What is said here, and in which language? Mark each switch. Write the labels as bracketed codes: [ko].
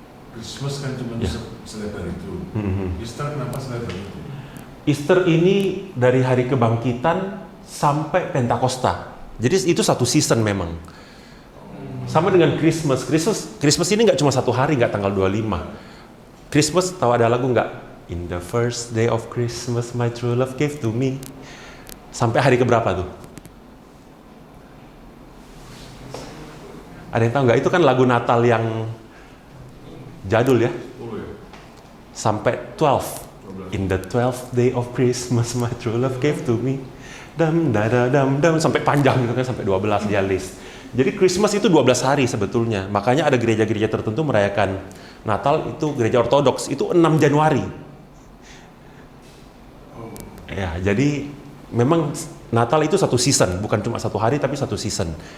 [id] Christmas kan cuma selebar itu. Easter kenapa selebar itu? Easter ini dari hari kebangkitan sampai Pentakosta. Jadi itu satu season memang. Sama dengan Christmas. Christmas ini nggak cuma satu hari, nggak tanggal 25. Christmas, tahu ada lagu nggak? [en] In the first day of Christmas, my true love gave to me. [id] Sampai hari keberapa tuh? Ada yang tahu nggak? Itu kan lagu Natal yang jadul ya. Sampai 12. [en] In the 12th day of Christmas, my true love gave to me. [id] Dam sampai panjang gitu kan, sampai 12 dia list. Jadi Christmas itu 12 hari sebetulnya. Makanya ada gereja-gereja tertentu merayakan Natal, itu gereja Ortodoks itu 6 Januari. Ya, jadi memang Natal itu satu season, bukan cuma satu hari tapi satu season.